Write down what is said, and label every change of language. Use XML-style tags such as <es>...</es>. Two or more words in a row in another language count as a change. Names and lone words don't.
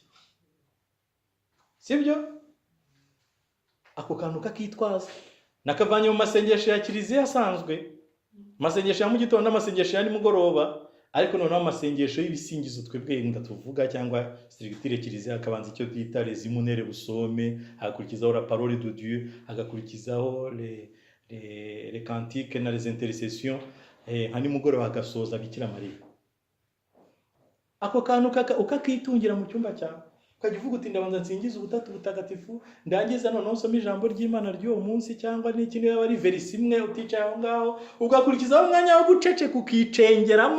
<rw>Sibyo? Ako kantu kakitwaza nakavanye mu masengesho ya kiliziya asanzwe, masengesho ya mu gitondo n'amasengesho ya nimugoroba, ariko noneho amasengesho y'ibisingizo twebwe ndatuvuga cyangwa strictire kiliziya akabanza icyo twita</rw> <fr>les hymnes</fr> <rw>busome, hagakurikizaho</rw> <fr>la parole de Dieu,</fr> <rw>hagakurikizaho</rw> <fr>les cantiques</fr> <rw>na</rw> <fr>les intercessions,</fr> <rw>nka nimugoroba hagasoza Bikira Mariya. Ako kantu ukakitungira mu cyumba cyawe, ukajya uvuga uti ndabanza nsingiza ubutatu butagatifu, ndangiza noneho nsoma ijambo ry'Imana ry'uwo munsi, cyangwa n'ikindi yaba ari verse imwe uticaye aho ngaho, ugakurikizaho umwanya wo guceceka ukicengeramo.</rw>